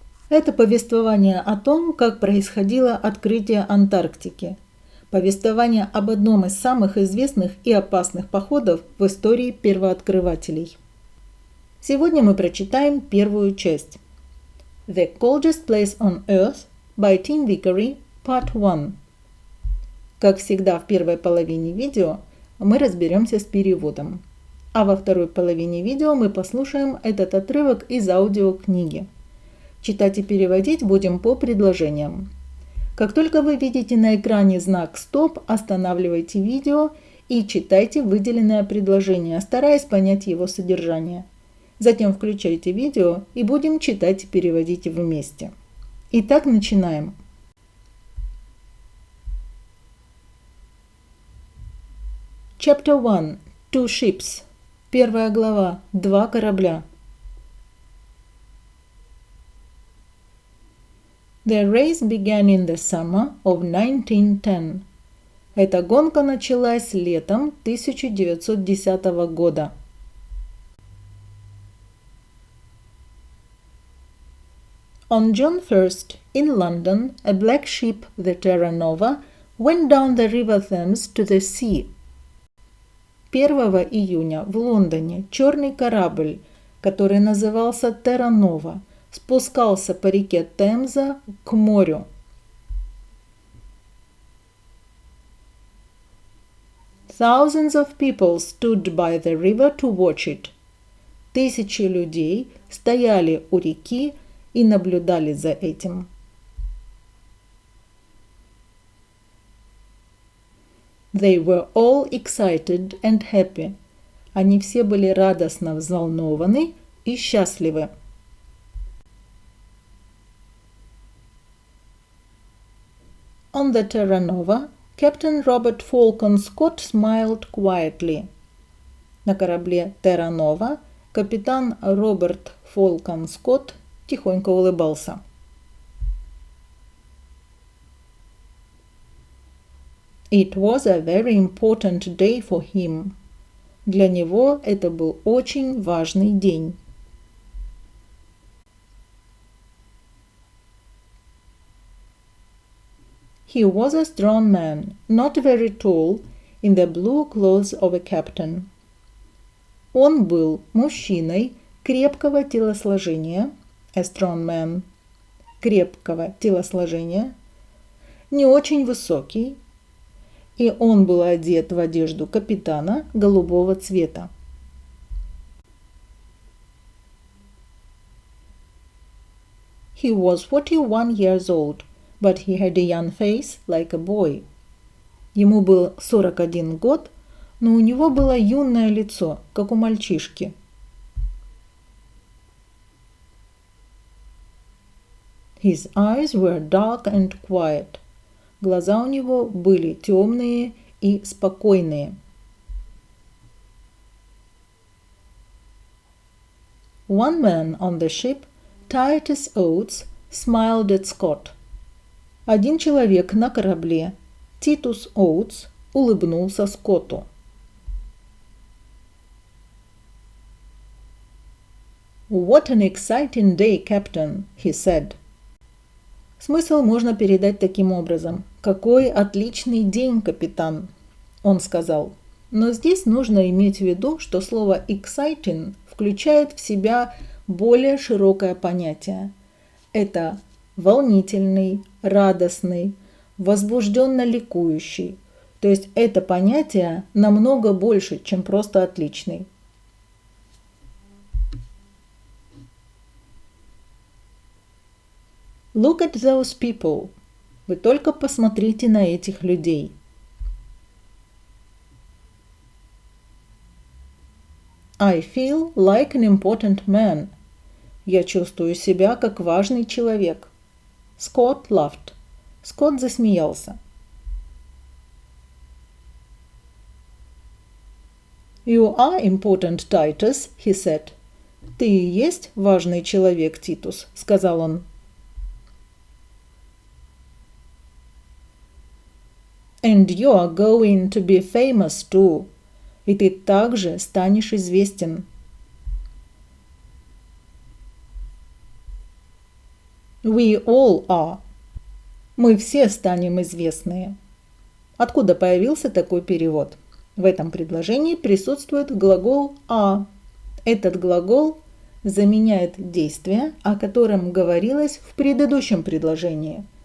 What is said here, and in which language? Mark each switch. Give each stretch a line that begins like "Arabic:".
Russian: Это повествование о том, как происходило открытие Антарктики. Повествование об одном из самых известных и опасных походов в истории первооткрывателей. Сегодня мы прочитаем первую часть.
English: The coldest place on earth by Tim Vickery, Part 1.
Russian: Как всегда в первой половине видео мы разберемся с переводом, а во второй половине видео мы послушаем этот отрывок из аудиокниги. Читать и переводить будем по предложениям. Как только вы видите на экране знак «Стоп», останавливайте видео и читайте выделенное предложение, стараясь понять его содержание. Затем включайте видео и будем читать и переводить вместе. Итак, начинаем.
English: Chapter 1. Two ships.
Russian: Первая глава. Два корабля.
English: The race began in the summer of 1910.
Russian: Эта гонка началась летом 1910 года.
English: On June 1st, in London, a black ship, the Terra Nova, went down the River Thames to the sea.
Russian: 1 июня в Лондоне черный корабль, который назывался Terra Nova, спускался по реке Темза к морю.
English: Thousands of people stood by the river to watch it.
Russian: Тысячи людей стояли у реки и наблюдали за этим.
English: They were all excited and happy.
Russian: Они все были радостно взволнованы и счастливы.
English: On the Terra Nova, Captain Robert Falcon Scott smiled quietly.
Russian: На корабле Terra Nova капитан Роберт Фолкон Скотт тихонько улыбался.
English: It was a very important day for him.
Russian: Для него это был очень важный день.
English: He was a strong man, not very tall, in the blue clothes of a captain.
Russian: Он был мужчиной крепкого телосложения,
English: a strong man,
Russian: крепкого телосложения, не очень высокий, и он был одет в одежду капитана голубого цвета.
English: He was 41 years old. But he had a young face like a boy.
Russian: Ему был 41 год, но у него было юное лицо, как у мальчишки.
English: His eyes were dark and quiet.
Russian: Глаза у него были темные и спокойные.
English: One man on the ship, Titus Oates, smiled at Scott.
Russian: Один человек на корабле, Титус Оутс, улыбнулся Скотту.
English: What an exciting day, Captain, he said.
Russian: Смысл можно передать таким образом. Какой отличный день, капитан, он сказал. Но здесь нужно иметь в виду, что слово exciting включает в себя более широкое понятие. Это волнительный, радостный, возбужденно ликующий. То есть это понятие намного больше, чем просто отличный.
English: Look at those people.
Russian: Вы только посмотрите на этих людей.
English: I feel like an important man.
Russian: Я чувствую себя как важный человек.
English: Scott laughed.
Russian: Скотт засмеялся.
English: You are important, Titus, he said.
Russian: Ты и есть важный человек, Титус, сказал он.
English: And you are going to be famous too.
Russian: И ты также станешь известен.
English: We all are.
Russian: Мы все станем известные. Откуда появился такой перевод? В этом предложении присутствует глагол «are». Этот глагол заменяет действие, о котором говорилось в предыдущем предложении.